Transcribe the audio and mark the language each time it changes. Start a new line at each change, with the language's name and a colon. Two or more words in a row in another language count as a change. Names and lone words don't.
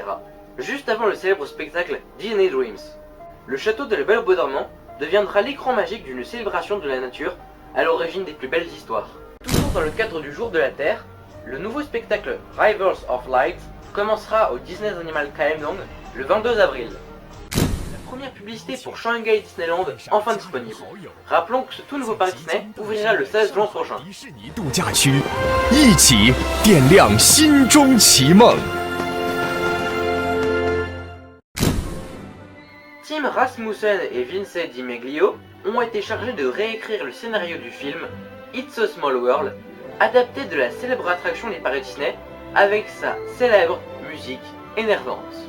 French: Juste avant le célèbre spectacle Disney Dreams. Le château de la Belle au Bois dormant deviendra l'écran magique d'une célébration de la nature à l'origine des plus belles histoires. Toujours dans le cadre du Jour de la Terre, le nouveau spectacle Rivers of Light commencera au Disney's Animal Kingdom le 22 avril. La première publicité pour Shanghai Disneyland enfin disponible. Rappelons que ce tout nouveau parc Disney ouvrira le 16 juin prochain.
Chinese: 度假区，一起点亮心中奇梦。
French: Tim Rasmussen et Vince DiMeglio ont été chargés de réécrire le scénario du film It's a Small World, adapté de la célèbre attraction des parcs Disney avec sa célèbre musique énervante.